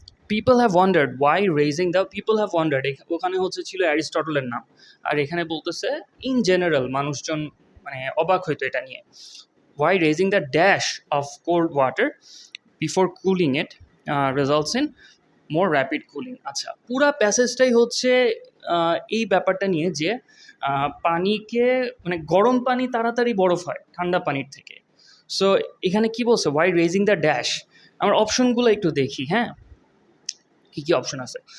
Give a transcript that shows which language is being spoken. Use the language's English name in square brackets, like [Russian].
[English] people have wondered why raising the, people have wondered [Bangla] ওখানে ছিল অ্যারিস্টটলের নাম, আর এখানে বলতেছে ইন জেনারেল মানুষজন মানে অবাক হইতো এটা নিয়ে। [English] Why raising the dash of cold water before cooling it results in more rapid cooling. [Bangla] আচ্ছা, পুরা প্যাসেজটাই হচ্ছে এই ব্যাপারটা নিয়ে যে পানিকে মানে গরম পানি তাড়াতাড়ি বরফ হয় ঠান্ডা পানির থেকে। সো এখানে কি বলছে, [English] Why raising the dash. [Bangla] আমার অপশনগুলো একটু দেখি, হ্যাঁ কী কী অপশন আছে।